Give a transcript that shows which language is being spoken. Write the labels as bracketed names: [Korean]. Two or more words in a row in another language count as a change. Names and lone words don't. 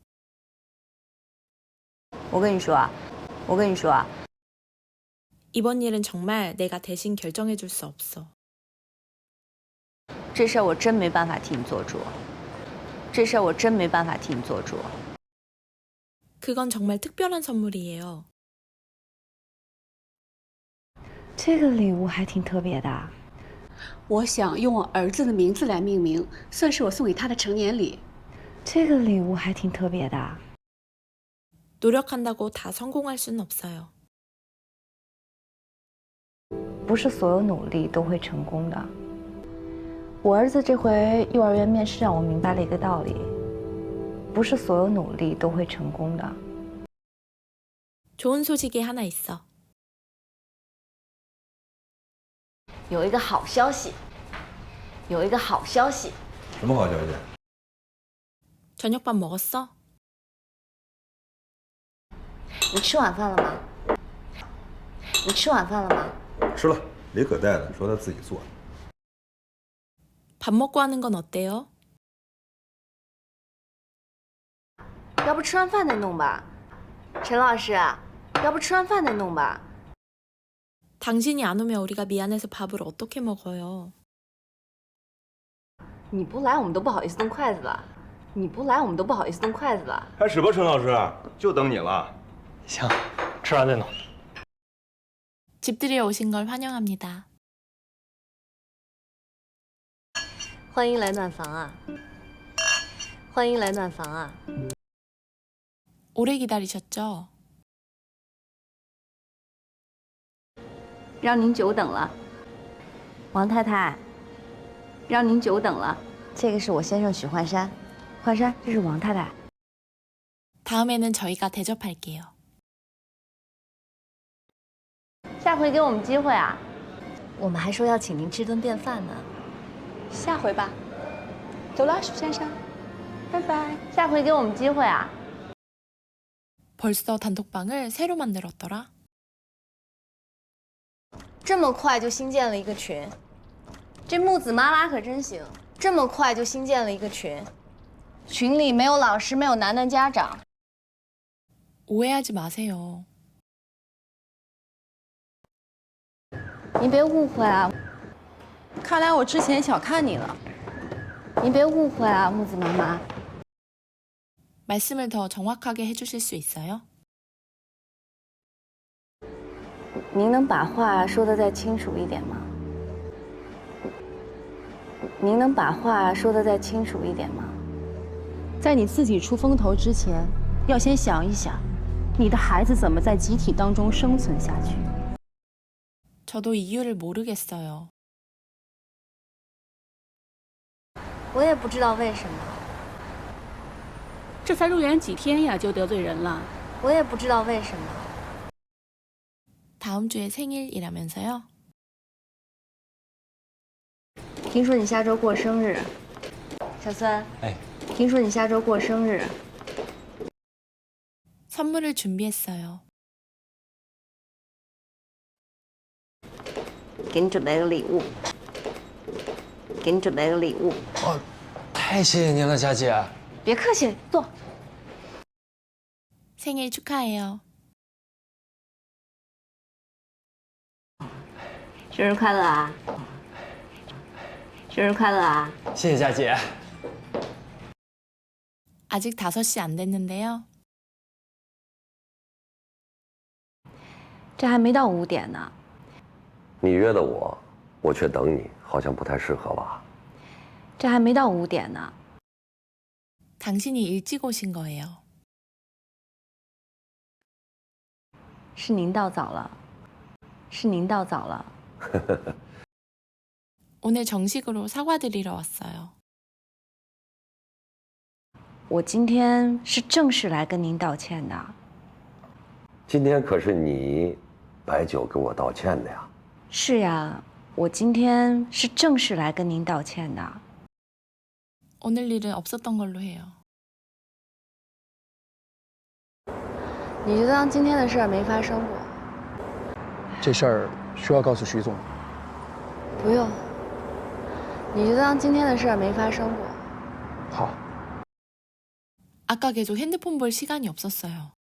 [Chinese] 我跟你说，我跟你说， [Korean] 이번 일은 정말 내가 대신 결정해 줄 수 없어. [Chinese] 这事儿我真没办法替你做主。这事儿我真没办法替你做主。 [Korean] 그건 정말 특별한 선물이에요. [Chinese] 这个礼物还挺特别的。我想用我儿子的名字来命名，算是我送给他的成年礼。这个礼物还挺特别的。 [Korean] 노력한다고 다 성공할 수는 없어요. [Chinese] 不是所有努力都会成功的。我儿子这回幼儿园面试让我明白了一个道理：不是所有努力都会成功的。 [Korean] 좋은 소식이 하나 있어. [Chinese] 有一个好消息，有一个好消息。什么好消息？ [Korean] 저녁밥 먹었어? [Chinese] 你吃晚饭了吗？你吃晚饭了吗？吃了，李可带的，说他自己做的。 [Korean] 밥 먹고 하는 건 어때요? [Chinese] 要不吃完饭再弄吧。陈老师，要不吃完饭再弄吧。 [Korean] 당신이 안 오면 우리가 미안해서 밥을 어떻게 먹어요? [Chinese] 你不来，我们都不好意思动筷子了。你不来，我们都不好意思动筷子了。开始吧，陈老师，就等你了。行，吃完再弄。 [Korean] 집들이에 오신 걸 환영합니다. [Chinese] 欢迎来暖房啊！欢迎来暖房啊！ [Korean] 오래 기다리셨죠? [Chinese] 让您久等了，王太太。让您久等了。这个是我先生许幻山，幻山，这是王太太。 [Korean] 다음에는 저희가 대접할게요. [Chinese] 下回给我们机会啊！我们还说要请您吃顿便饭呢。下回吧。走了，许先生，拜拜。下回给我们机会啊！ [Korean] 벌써 단톡방을 새로 만들었더라. [Chinese] 这么快就新建了一个群，这木子妈妈可真行，这么快就新建了一个群，群里没有老师，没有楠楠家长。 [Korean] 오해하지 마세요. [Chinese] 您别误会啊！看来我之前小看你了。您别误会啊，木子妈妈。 [Korean] 말씀을 더 정확하게 해주실 수 있어요? [Chinese] 您能把话说得再清楚一点吗？您能把话说得再清楚一点吗？在你自己出风头之前，要先想一想，你的孩子怎么在集体当中生存下去。 [Korean] 저도 이유를 모르겠어요. [Chinese] 我也不知道为什么，这才入园几天呀，就得罪人了。我也不知道为什么。 [Korean] 다음 주에 생일이라면서요? [Chinese] 听说你下周过生日，小孙。哎，听说你下周过生日， [Korean] 선물을 준비했어요. [Chinese] 给你准备了礼物。给你准备了礼物。哦，太谢谢您了，佳姐。别客气，坐。 [Korean] 생일 축하해요. [Chinese] 生日快乐啊！生日快乐啊！谢谢佳姐。 [Korean] 아직 5시 안 됐는데요. [Chinese] 这还没到5点呢。你约的我，我却等你，好像不太适合吧？这还没到5点呢。 [Korean] 당신이 일찍 오신 거예요. [Chinese] 是您到早了，是您到早了。 [Korean] 오늘 정식으로 사과드리러 왔어요. [Chinese] 我今天是正式来跟您道歉的。今天可是你摆酒给我道歉的呀。是呀，我今天是正式来跟您道歉的。 [Korean] 오늘 일은 없었던 걸로 해요. [Chinese] 你就当今天的事儿没发生过。这事儿需要告诉徐总。不用，你就当今天的事儿没发生过。好。 [Korean] 아까 계속 핸드폰 볼 시간이 없었어요.